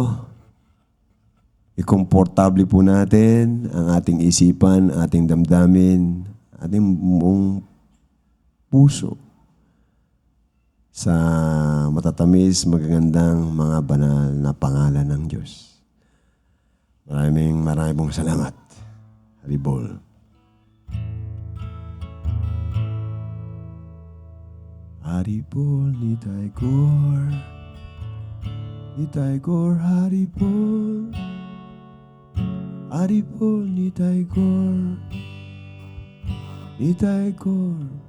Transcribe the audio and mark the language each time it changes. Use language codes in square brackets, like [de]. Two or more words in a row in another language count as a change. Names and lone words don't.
[tl] I-komportable po natin ang ating isipan, ating damdamin, ating buong puso sa matatamis, magagandang mga banal na pangalan ng Diyos. Maraming pong salamat. Haribol. Haribol ni Taigor, Haribol. Haribol ni Taigor, Haribol.